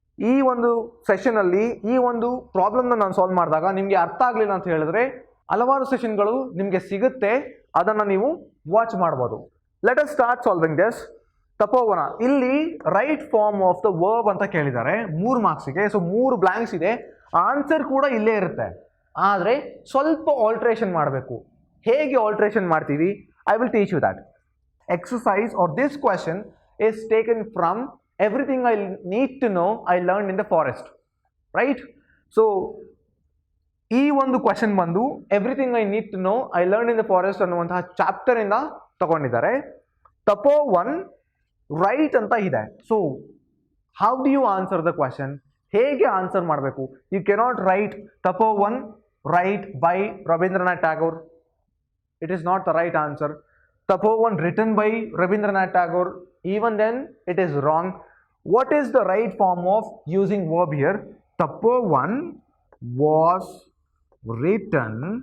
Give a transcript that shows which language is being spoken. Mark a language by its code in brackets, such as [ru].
[kn] ಈ ಒಂದು ಸೆಷನಲ್ಲಿ ಈ ಒಂದು ಪ್ರಾಬ್ಲಮ್ನ ನಾನು ಸಾಲ್ವ್ ಮಾಡಿದಾಗ ನಿಮಗೆ ಅರ್ಥ ಆಗಲಿಲ್ಲ ಅಂತ ಹೇಳಿದ್ರೆ ಹಲವಾರು ಸೆಷನ್ಗಳು ನಿಮಗೆ ಸಿಗುತ್ತೆ, ಅದನ್ನು ನೀವು ವಾಚ್ ಮಾಡ್ಬೋದು. [en] Let us start solving this. Tapovan ಇಲ್ಲಿ write form of the verb [kn] ಅಂತ ಕೇಳಿದ್ದಾರೆ 3 ಮಾರ್ಕ್ಸಿಗೆ. ಸೊ 3 ಬ್ಲಾಂಕ್ಸ್ ಇದೆ, ಆನ್ಸರ್ ಕೂಡ ಇಲ್ಲೇ ಇರುತ್ತೆ, ಆದರೆ ಸ್ವಲ್ಪ ಆಲ್ಟ್ರೇಷನ್ ಮಾಡಬೇಕು. ಹೇಗೆ ಆಲ್ಟ್ರೇಷನ್ ಮಾಡ್ತೀವಿ, [en] I will teach you that. Exercise or this question is taken from everything I need to know I learned in the forest, right? [kn] So ಈ ಒಂದು ಕ್ವೆಶನ್ ಬಂದು everything I need to know I learn in the forest ಅನ್ನುವಂತಹ chapter ಇಂದ ತಗೊಂಡಿದ್ದಾರೆ. ತಪೋ 1 right ಅಂತ ಇದೆ. [en] so how do you answer the question, [kn] ಹೇಗೆ ಆನ್ಸರ್ ಮಾಡಬೇಕು? [en] You cannot write Tapovan 1 write by Rabindranath Tagore. It is not the right answer. Tapo 1 written by Rabindranath Tagore, even then it is wrong. What is the right form of using verb here? Tapo 1 was written.